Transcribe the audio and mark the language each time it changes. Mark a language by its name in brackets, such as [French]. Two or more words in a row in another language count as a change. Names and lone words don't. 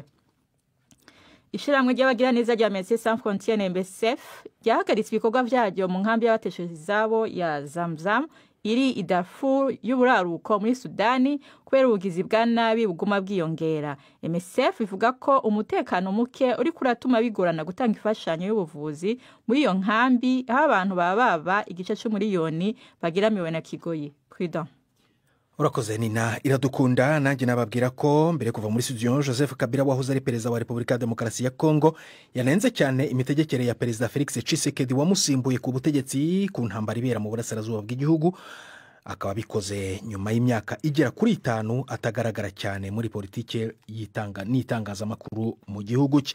[Rundi] Ishiramwe ry'abagiraneza rya Médecins Sans Frontières MSF ryahagaritse ibikorwa byaryo mu nkambi y'abateshejwe izabo ya Zamzam iri i Darfur y'uburaruko muri Sudani kubera ubugizi bwa nabi buguma bwiyongera. MSF ivuga ko umutekano muke uri kuratuma bigorana gutanga ifashanyo y'ubuvuzi muri iyo nkambi aho abantu baba igice c'umuriyoni bagiramiwe na kigoyi. Kwida Urakoze Nina iradukunda. Nanjye nababwira ko mbere kuva muri studio Joseph Kabila wahoze ari perezida wa Republika ya Demokarasi ya Kongo yanenze cyane imitegekere ya perezida Felix Tshisekedi wamusimbuye ku butegetsi ku ntambara ibera mu burasirazuba bw'igihugu. akaba abikoze nyuma y'imyaka igera kuri 5 atagaragara cyane muri politike n'itangazamakuru mu gihugu cye.